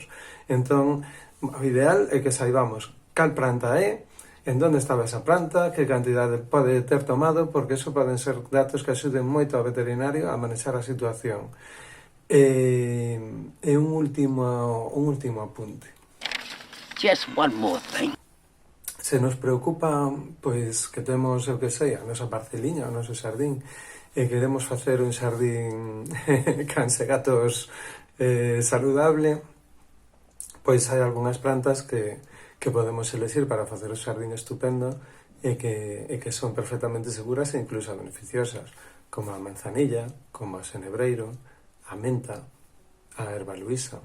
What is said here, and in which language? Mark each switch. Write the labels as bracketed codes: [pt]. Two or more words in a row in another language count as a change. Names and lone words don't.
[gl] Entón, o ideal é que saibamos cal planta é, en onde estaba esa planta, que cantidade pode ter tomado, porque eso poden ser datos que axuden moito ao veterinario a manexar a situación. E un último apunte. [en] Just one more thing. [gl] Se nos preocupa, pois, que temos, eu que sei, a nosa parceliña, o noso xardín, e queremos facer un xardín cans e gatos saludable, pois hai algunhas plantas que podemos elexir para facer o xardín estupendo e que son perfectamente seguras e incluso beneficiosas, como a manzanilla, como o xenebreiro, a menta, a erva luisa.